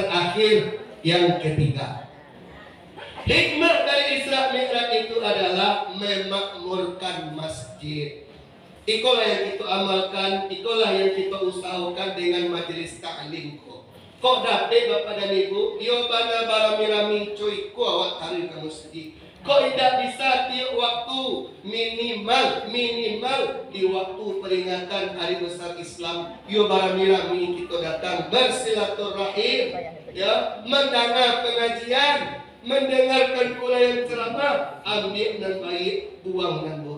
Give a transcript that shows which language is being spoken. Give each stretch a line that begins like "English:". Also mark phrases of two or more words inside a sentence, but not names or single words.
Indonesian: Terakhir yang ketiga, hikmah dari Isra Mi'raj itu adalah memakmurkan masjid. Itulah yang kita amalkan, itulah yang kita usahakan dengan majelis taklim ko.
Minangkabau: Kok dapat Bapak dan Ibu, dia bana barami-rami cuy ko awak tarik ke masjid.
Indonesian: Kok tidak bisa tiap waktu minimal di waktu peringatan Hari Besar Islam, dia barami-rami kita datang bersilaturahim, ya, mendengar pengajian, mendengarkan pula yang ceramah, ambil dan baik, buang dan buruk.